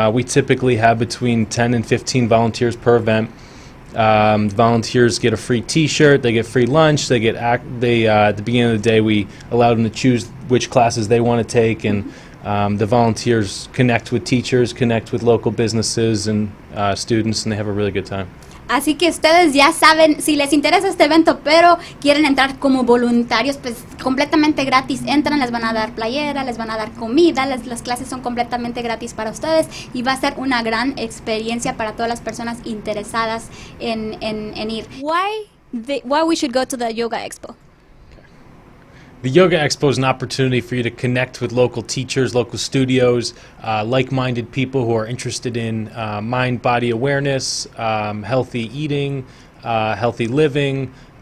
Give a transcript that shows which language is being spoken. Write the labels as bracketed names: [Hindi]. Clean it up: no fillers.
[English] We typically have between 10 and 15 volunteers per event. Volunteers get a free T-shirt, they get free lunch, they at the beginning of the day we allow them to choose which classes they want to take, and the volunteers connect with teachers, connect with local businesses and students, and they have a really good time. [Spanish] Así que ustedes ya saben, si les interesa este evento, pero quieren entrar como voluntarios, pues completamente gratis. Entran, les van a dar playera, les van a dar comida, las clases son completamente gratis para ustedes y va a ser una gran experiencia para todas las personas interesadas en ir. [English] Why we should go to the Yoga Expo? The Yoga Expo is an opportunity for you to connect with local teachers, local studios, like-minded people who are interested in mind-body awareness, healthy eating, healthy living.